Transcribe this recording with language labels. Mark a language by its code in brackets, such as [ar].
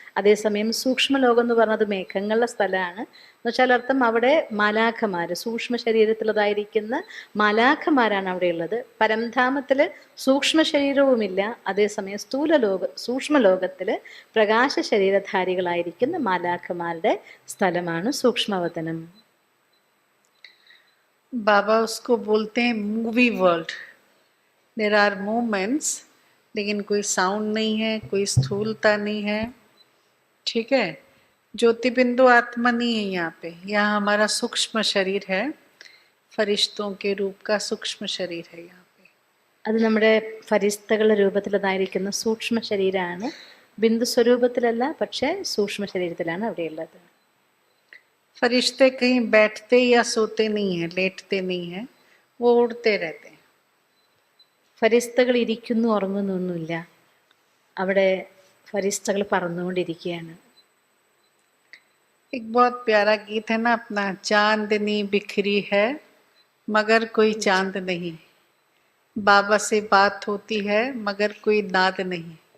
[ml] അതേസമയം സൂക്ഷ്മലോകം എന്ന് പറഞ്ഞത് മേഘങ്ങളുടെ സ്ഥലമാണ്. എന്നുവെച്ചാൽ അർത്ഥം അവിടെ മാലാഖമാർ, സൂക്ഷ്മ ശരീരത്തിലുള്ളതായിരിക്കുന്ന മാലാഖമാരാണ് അവിടെയുള്ളത്. പരംധാമത്തിൽ സൂക്ഷ്മ ശരീരവുമില്ല, അതേസമയം സൂക്ഷ്മലോകത്തിൽ പ്രകാശ ശരീരധാരികളായിരിക്കുന്ന മാലാഖമാരുടെ സ്ഥലമാണ് സൂക്ഷ്മവതനം. [hi] बाबा उसको बोलते हैं movie world. [en] there are movements, [hi] लेकिन कोई साउंड नहीं है, कोई स्थूलता नहीं है। ठीक है, ज्योति बिंदु आत्मा नहीं है यहाँ पे। यहाँ हमारा सूक्ष्म शरीर है, फरिश्तों के रूप का सूक्ष्म शरीर है यहाँ पे। [ml] അത് നമ്മുടെ ഫരിസ്തകളുടെ രൂപത്തിലുള്ളതായിരിക്കുന്ന സൂക്ഷ്മ ശരീരമാണ്. ബിന്ദു സ്വരൂപത്തിലല്ല, പക്ഷേ സൂക്ഷ്മ ശരീരത്തിലാണ് അവിടെയുള്ളത്. [hi] फरिश्ते कहीं बैठते या सोते नहीं है, लेटते नहीं है, वो उड़ते रहते हैं। [ml] ഫരിസ്തകൾ ഇരിക്കുന്നു ഉറങ്ങുന്നൊന്നുമില്ല, അവിടെ ഫരിസ്തകൾ പറന്നുകൊണ്ടിരിക്കുകയാണ്. [hi] एक बहुत प्यारा गीत है ना अपना, चांदनी बिखरी है मगर कोई चांद नहीं, बाबा से बात होती है मगर कोई नाद नहीं.